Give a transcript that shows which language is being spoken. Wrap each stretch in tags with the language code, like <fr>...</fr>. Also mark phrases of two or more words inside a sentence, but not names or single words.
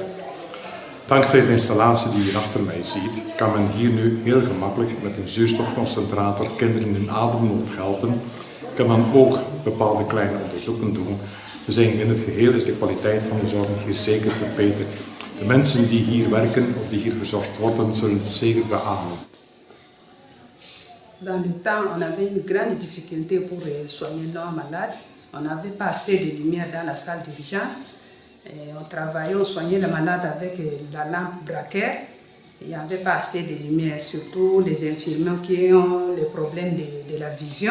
<nl>Dankzij de installatie die je achter mij ziet, kan men hier nu heel gemakkelijk met een zuurstofconcentrator kinderen in ademnood helpen. Kan men ook bepaalde kleine onderzoeken doen. Dus in het geheel is de kwaliteit van de zorg hier zeker verbeterd. De mensen die hier werken of die hier verzorgd worden, zullen het zeker beamen.</nl> <fr>Dans le temps, on avait une grande difficulté pour soigner nos malades. On n'avait pas assez de lumière dans la salle d'urgence. On travaillait, on soignait les malades avec la lampe braquaire. Il n'y avait pas assez de lumière, surtout les infirmiers qui ont les problèmes de la vision.</fr>